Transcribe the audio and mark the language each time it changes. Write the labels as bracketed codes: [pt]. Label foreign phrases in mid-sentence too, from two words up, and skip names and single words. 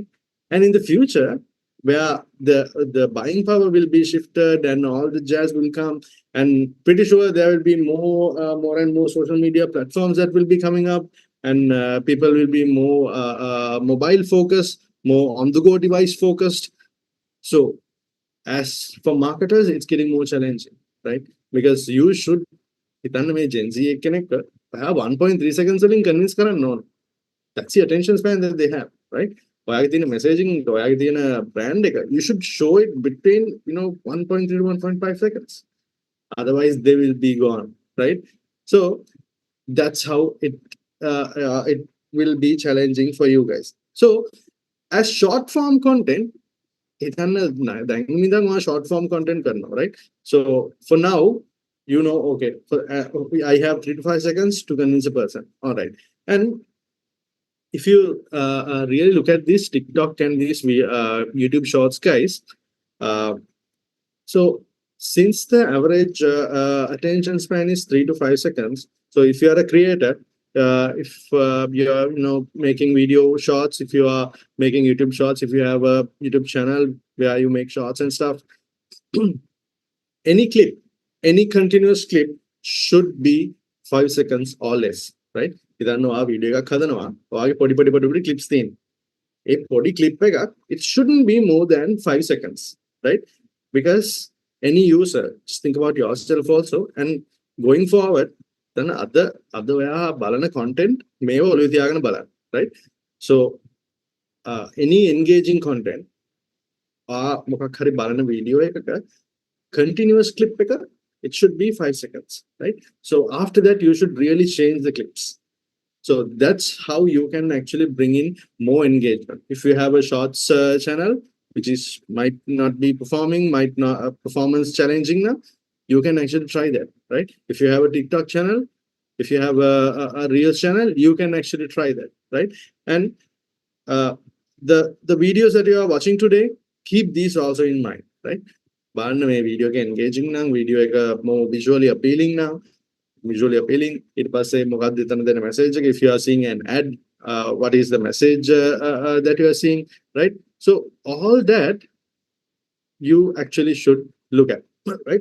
[en] And in the future, where the buying power will be shifted and all the jazz will come, and pretty sure there will be more and more social media platforms that will be coming up, and people will be more mobile focused, more on the go device focused. So as for marketers, it's getting more challenging, right? Because you should [si] හිතන්න මේ Gen Z කෙනෙක් 1.3 seconds වලින් convince කරන්න ඕන. [en] That's the attention span that they have, right? [si] ඔයාගේ තියෙන messaging, ඔයාගේ තියෙන brand එක, [en] you should show it between 1.3 to 1.5 seconds. Otherwise, they will be gone, right? So that's how it will be challenging for you guys. So as short form content, [si] හිතන්න දැන් [en] short form content [si] කරනවා, right? [en] So for now, okay, I have 3 to 5 seconds to convince a person. All right. And if you really look at this TikTok and these YouTube shorts, guys, so since the average attention span is 3 to 5 seconds, so if you are a creator, if you are making video shorts, if you are making YouTube shorts, if you have a YouTube channel where you make shorts and stuff, any continuous clip should be 5 seconds or less, right? [si] ඉතින් ඔයා වීඩියෝ එකක් හදනවා, ඔයාගේ පොඩි clips තියෙන. ඒ පොඩි clip එකක්, [en] it shouldn't be more than 5 seconds, right? Because any user, just think about yourself also, and going forward, then other [si] ඔයා බලන [en] content [si] මේව ඔළුවේ තියාගෙන බලන්න, [en] right? So any engaging content, [si] මොකක් හරි බලන වීඩියෝ එකක [en] continuous clip [si] එක, [en] it should be 5 seconds, right? So after that, you should really change the clips. So that's how you can actually bring in more engagement. If you have a shorts channel, which might not be performing, might not performance challenging now, you can actually try that, right? If you have a TikTok channel, if you have a Reels channel, you can actually try that, right? And the videos that you are watching today, keep these also in mind, right? [si] බලන්න මේ වීඩියෝ එක engaging නම්, වීඩියෝ එක [en] more visually appealing now, visually appealing, [si] ඊට පස්සේ මොකක්ද එතන දෙන message එක, [en] if you are seeing an ad, what is the message that you are seeing, right? So all that you actually should look at, right?